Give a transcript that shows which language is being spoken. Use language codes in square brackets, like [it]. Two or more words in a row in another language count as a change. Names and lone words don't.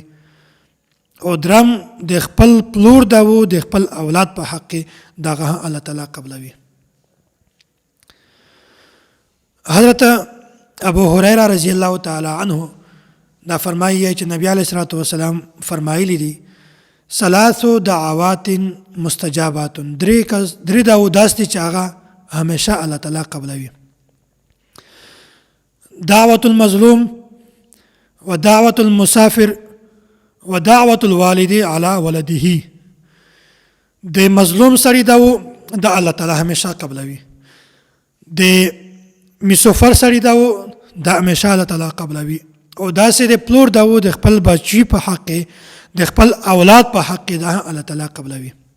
[ps] او درم د خپل پلور دعوو د خپل اولاد په حق کې دغه الله تعالی قبلوي. حضرت ابو هريره [ar] رضی الله تعالی عنه [ps] دا فرمایي چې نبی [ar] علیه الصلاۃ والسلام [ps] فرمایلی دي [ar] ثلاث دعوات مستجابات، [ps] درې دعوو داسې چې هغه همیشه الله تعالی قبلوي. [ar] دعوة المظلوم ودعوة المسافر ودعوة الوالد على ولده. [ps] د مظلوم سړي دعوو د الله تعالی همیشه قبلوي. د مسافر سړي دعوو د همیشه الله تعالی قبلوي. او داسې د پلور دعوو د خپل بچي په حق کې د خپل اولاد په حق کې دا الله تعالی قبلوي.